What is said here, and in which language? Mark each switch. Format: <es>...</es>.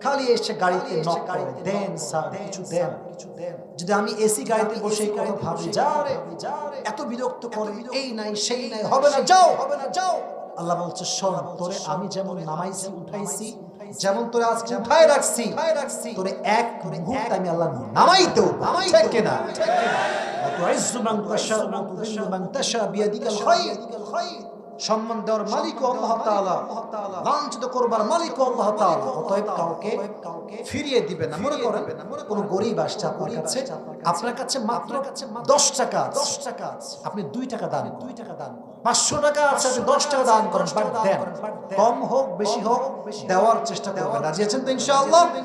<bn>খালি এসে গাড়িতে নক করে, দেন স্যার কিছু দেন। যদি আমি এসি গাড়িতে বসে এই কথা ভাবি, যা রে এত বিরক্ত করে, এই নাই সেই নাই, হবে না যাও। আল্লাহ বলছে শোন, তোরে আমি যেমন নামাইছি উঠাইছি, যেমন তোরে আজকে উঠায় রাখছি, তোরে এক মুহূর্তে আমি আল্লাহ নামাইতেও ঠিক কিনা?</bn> <ar>وتعز من تشاء وتذل من تشاء بيدك الخير।</ar> <bn>সম্মান দেওয়ার মালিক আল্লাহ তাআলা, লাঞ্ছিত করবার মালিক আল্লাহ তাআলা। অতএব কাউকে ফিরিয়ে দিবেন না। মনে করেন কোন গরীব আসছে আপনার কাছে মাত্র 10 টাকা আছে, আপনি 2 টাকা দান করেন। 500 টাকা আছে, আপনি 10 টাকা দান করেন, বাট দেন। কম হোক বেশি হোক দেওয়ার চেষ্টা করবেন। রাজি আছেন তো ইনশাআল্লাহ?</bn>